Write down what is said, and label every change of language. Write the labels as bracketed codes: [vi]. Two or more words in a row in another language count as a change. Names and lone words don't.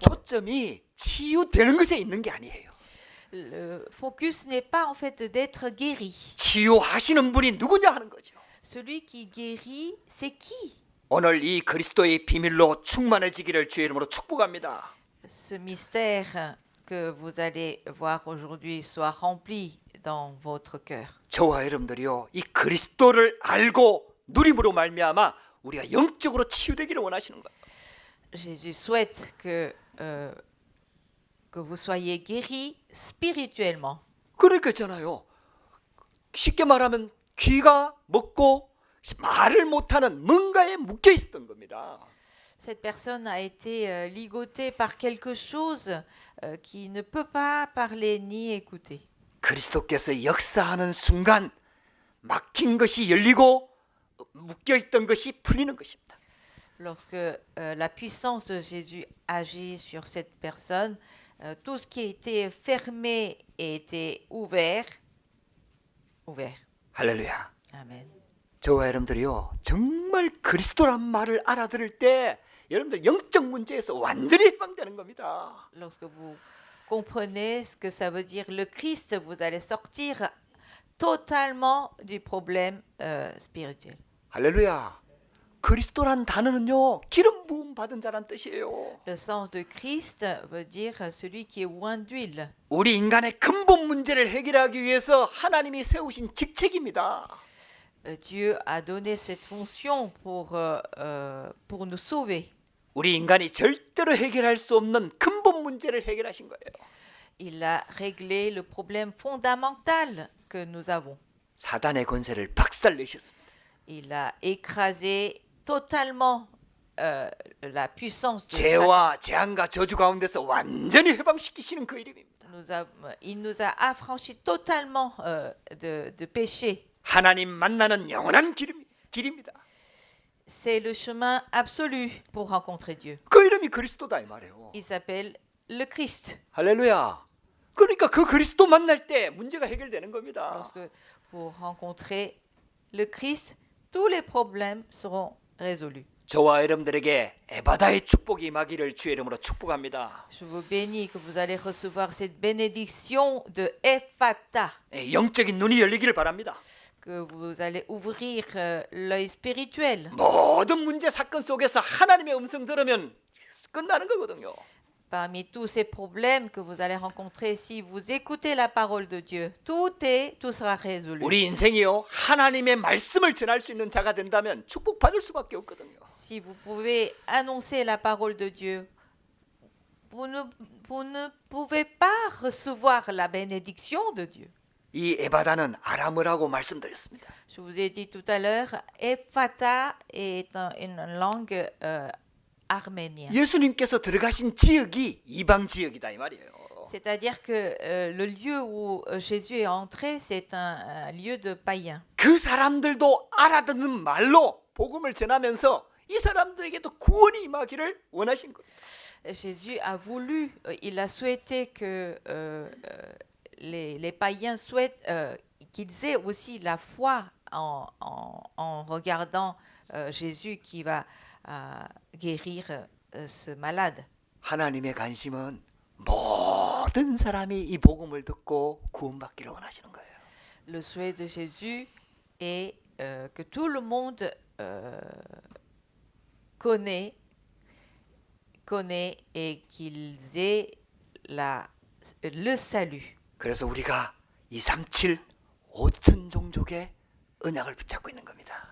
[ko] 초점이 치유되는 것에 있는 게 아니에요. [fr] Le focus n'est pas en fait d'être guéri. [ko] 치유하시는 분이 누구냐 하는 거죠. [fr] Celui qui guérit, c'est qui? [ko] 오늘 이 그리스도의 비밀로 충만해지기를 주의 이름으로 축복합니다. [fr] Ce mystère que vous allez voir aujourd'hui soit rempli dans votre cœur. [ko] 저와 여러분들이요, 이 그리스도를 알고 누림으로 말미암아 우리가 영적으로 치유되기를 원하시는 거예요. [fr] Jésus souhaite que vous soyez guéris spirituellement. [ko] 그러니까 있잖아요. 쉽게 말하면 귀가 먹고 말을 못하는 뭔가에 묶여 있었던 겁니다. [fr] Cette personne a été ligotée par quelque chose qui ne peut pas parler ni écouter. [ko] 그리스도께서 역사하는 순간 막힌 것이 열리고 묶여 있던 것이 풀리는 것입니다. [fr] Lorsque la puissance de Jésus agit sur cette personne, tout ce qui était fermé était ouvert. [ko] 할렐루야. [fr] Amen. [ko] 저와 여러분들이요, 정말 그리스도란 말을 알아들을 때 여러분들 영적 문제에서 완전히 해방되는 겁니다. [fr] Lorsque vous comprenez ce que ça veut dire le Christ, vous allez sortir totalement du problème spirituel. [ko] 할렐루야. 그리스도란 단어는요, 기름 부음 받은 자란 뜻이에요. [fr] Le sens de Christ veut dire celui qui est oint d'huile. [ko] 우리 인간의 근본 문제를 해결하기 위해서 하나님이 세우신 직책입니다. [fr] Dieu a donné cette fonction pour nous sauver. [ko] 우리 인간이 절대로 해결할 수 없는 근본 문제를 해결하신 거예요. [fr] Il a réglé le problème fondamental que nous avons. [ko] 사단의 권세를 박살내셨습니다. [fr] Il a écrasé totalement la puissance de Satan. [ko] 죄와 재앙과 저주 가운데서 완전히 해방시키시는 그 이름입니다. [fr] Il nous a affranchis totalement de péché. [ko] 하나님 만나는 영원한 길입니다. [fr] C'est le chemin absolu pour rencontrer Dieu. [ko] 그 이름이 그리스도다 이 말이에요. [fr] Il s'appelle le Christ. [ko] 할렐루야. 그러니까 그 그리스도 만날 때 문제가 해결되는 겁니다. [fr] Lorsque pour rencontrer le Christ, tous les problèmes seront résolus. [ko] 저와 여러분들에게 에바다의 축복이 임하기를 주의 이름으로 축복합니다. [fr] Je vous bénis que vous allez recevoir cette bénédiction de Ephata, [ko] 영적인 눈이 열리기를 바랍니다. [fr] que vous allez ouvrir l'œil spirituel. [ko] 모든 문제 사건 속에서 하나님의 음성 들으면 끝나는 거거든요. [fr] Parmi tous ces problèmes que vous allez rencontrer, si vous écoutez la parole de Dieu, tout sera résolu. [ko] 우리 인생이요 하나님의 말씀을 전할 수 있는 자가 된다면 축복받을 수밖에 없거든요. [fr] Si vous pouvez annoncer la parole de Dieu, vous ne pouvez pas recevoir la bénédiction de Dieu. [ko] 이 에바다는 아람어라고 말씀드렸습니다. [fr] Je vous ai dit tout à l'heure, Ephata est une langue arménienne. [ko] 예수님께서 들어가신 지역이 이방 지역이다 이 말이에요. [fr] C'est-à-dire que le lieu où Jésus est entré, c'est un lieu de païens. [ko] 그 사람들도 알아듣는 말로 복음을 전하면서 이 사람들에게도 구원이 임하기를 원하신 거예요. [fr] Jésus a voulu, il a souhaité que les païens souhaitent qu'ils aient aussi la foi en regardant Jésus qui va guérir ce malade. [ko] 하나님의 관심은 모든 사람이 이 복음을 듣고 구원받기를 원하시는 거예요. [fr] Le souhait de Jésus est que tout le monde connaît et qu'ils aient le salut. [ko] 그래서 우리가 237 5천 종족의 언약을 붙잡고 있는 겁니다.